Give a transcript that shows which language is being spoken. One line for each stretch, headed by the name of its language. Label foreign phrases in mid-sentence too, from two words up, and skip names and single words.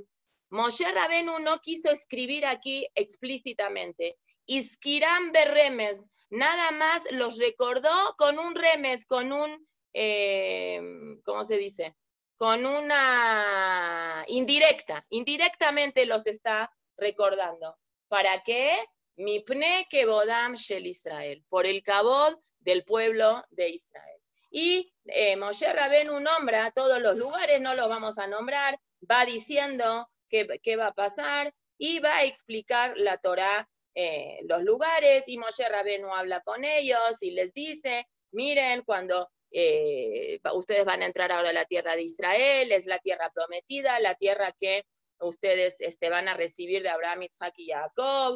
Spanish: Moshe Rabenu no quiso escribir aquí explícitamente.
Hebrew: הזכירם ברמז.
Spanish: Nada más los recordó con un remes, con un, ¿cómo se dice? Con una indirecta. Indirectamente los está recordando. ¿Para qué?
Hebrew: מפני כבודם של ישראל.
Spanish: Por el kabod del pueblo de Israel. Y Moshe Rabenu nombra todos los lugares, no los vamos a nombrar, va diciendo qué va a pasar y va a explicar la Torah los lugares, y Moshe Rabenu habla con ellos y les dice, miren, cuando ustedes van a entrar ahora a la tierra de Israel, es la tierra prometida, la tierra que ustedes van a recibir de Abraham, Isaac y Jacob.